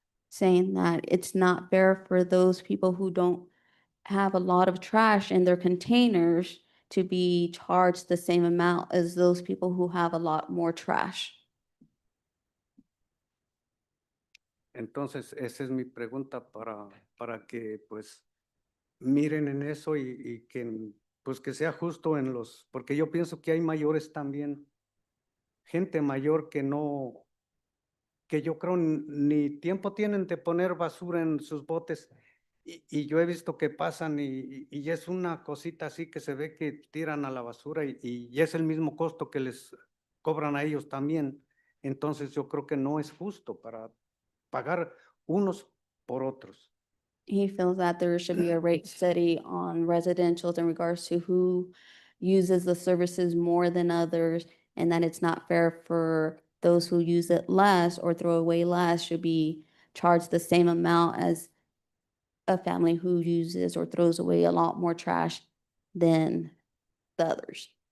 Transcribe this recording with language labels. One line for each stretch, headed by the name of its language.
English: saying that it's not fair for those people who don't have a lot of trash in their containers to be charged the same amount as those people who have a lot more trash.
Spanish: Entonces, esa es mi pregunta para que pues miren en eso y que pues que sea justo porque yo pienso que hay mayores también, gente mayor que yo creo ni tiempo tienen de poner basura en sus botes y yo he visto que pasan y es una cosita así que se ve que tiran a la basura y es el mismo costo que les cobran a ellos también. Entonces yo creo que no es justo para pagar unos por otros.
English: He feels that there should be a rate study on residentials in regards to who uses the services more than others, and that it's not fair for those who use it less or throw away less should be charged the same amount as a family who uses or throws away a lot more trash than the others.